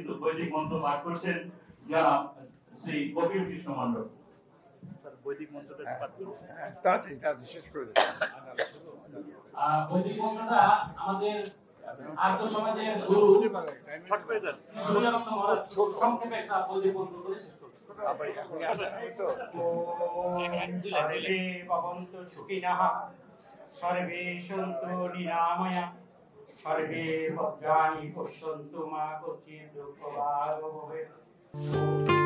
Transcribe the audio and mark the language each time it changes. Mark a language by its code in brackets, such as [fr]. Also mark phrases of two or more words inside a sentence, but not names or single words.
[bn] বৈদিক মন্ত্র পাঠ করছেন জনাব শ্রী কপিল কৃষ্ণ মণ্ডল। বৈদিক মন্ত্রটা পাঠ করুন। তাড়াতাড়ি শেষ করে দেবেন। বৈদিক মন্ত্রটা আমাদের আর্য সমাজের গুরু সংক্ষেপে একটা বৈদিক মন্ত্র করে শেষ করবেন। [sa] সর্বে ভবন্তু সুখিনঃ, সর্বে সন্তু নিরাময়া, সর্বে ভদ্রাণি পশ্যন্তু মা কশ্চিৎ দুঃখভাগ্ ভবেৎ।